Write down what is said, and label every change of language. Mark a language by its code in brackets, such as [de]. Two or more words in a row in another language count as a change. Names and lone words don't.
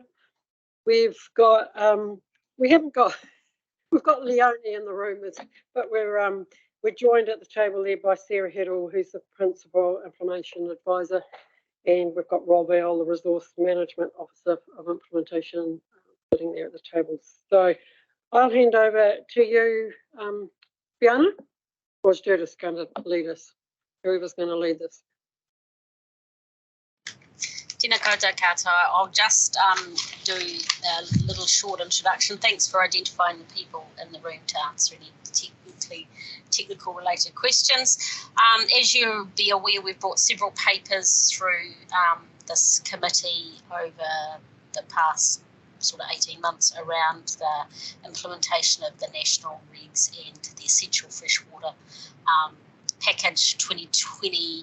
[en] We've got we've got Leonie in the room, but we're joined at the table there by Sarah Heddle, who's the Principal Implementation Advisor, and we've got Rob Earl, the Resource Management Officer of Implementation, sitting there at the table. So I'll hand over to you, Fiona, or is Judith going to lead us? Whoever's going to lead this. [mi] Tēnā koutou katoa. [en] I'll just do a little short introduction. Thanks for identifying the people in the room to answer any technical related questions. As you'll be aware, we've brought several papers through this committee over the past sort of 18 months around the implementation of the national regs and the essential freshwater package 2020.